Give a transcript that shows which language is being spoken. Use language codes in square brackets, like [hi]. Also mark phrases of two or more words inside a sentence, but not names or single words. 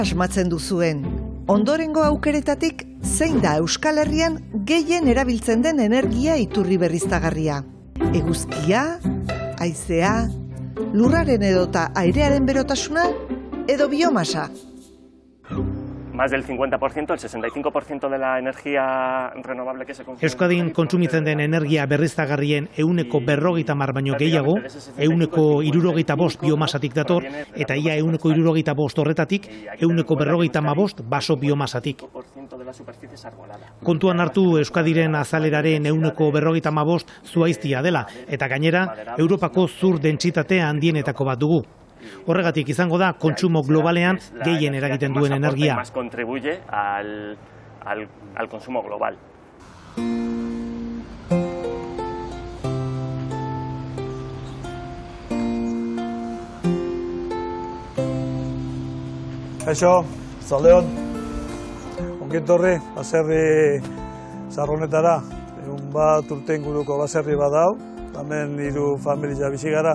[eu] Asmatzen duzuen. Ondorengo aukeretatik zein da Euskal Herrian gehien erabiltzen den energia iturri berriztagarria? Eguzkia, haizea, lurraren edota airearen berotasuna edo biomasa? [es] Más del 50%, el 65% de la energía renovable que se consume. [eu] Euskadin kontsumitzen den energia berriztagarrien 50% baino gehiago, 75% biomasatik dator, eta ia 75% horretatik, 45% baso biomasatik. Kontuan hartu Euskadiren azaleraren 45% zuhaiztia dela, eta gainera, Europako zur dentsitate handienetako bat dugu. Horregatik izango da kontsumo globalean gehien eragiten duen energia. [es] Más contribuye al consumo global. [eu] Kaixo, zaldeon, ongitorri, baserri zarronetara, egun bat urte inguruko baserri bat dau, hemen 3 familia bizi gara.